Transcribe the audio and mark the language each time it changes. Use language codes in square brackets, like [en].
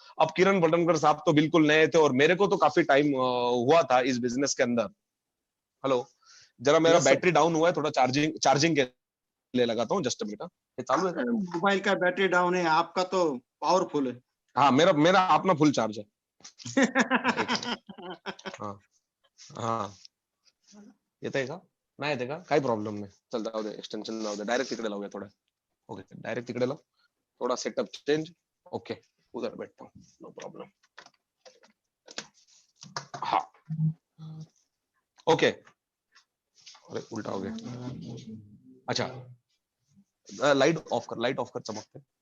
[hi] अब किरण फलटनकर साहब तो बिल्कुल नए थे, और मेरे को तो काफी टाइम हुआ था इस बिजनेस के अंदर. हेलो, जरा मेरा बैटरी डाउन हुआ है, थोड़ा चार्जिंग के लिए लगाता हूँ, जस्ट मिनट. ये चालू है? मोबाइल का बैटरी डाउन है, आपका तो पावरफुल है. हाँ, मेरा अपना फुल चार्ज है. [mr] हाँ हाँ, येते का नाही येते का, काही प्रॉब्लेम नाही. चल जाऊ दे, एक्सटेन्शन जाऊ दे, डायरेक्ट तिकडे लावूया थोडं. ओके, डायरेक्ट तिकडे लाव, [hi] थोड़ा सेटअप चेंज. ओके, उधर बैठता हूँ, [en] No problem. [hi] हाँ ओके. अरे उल्टा हो गया. अच्छा, लाइट ऑफ कर, चमकते.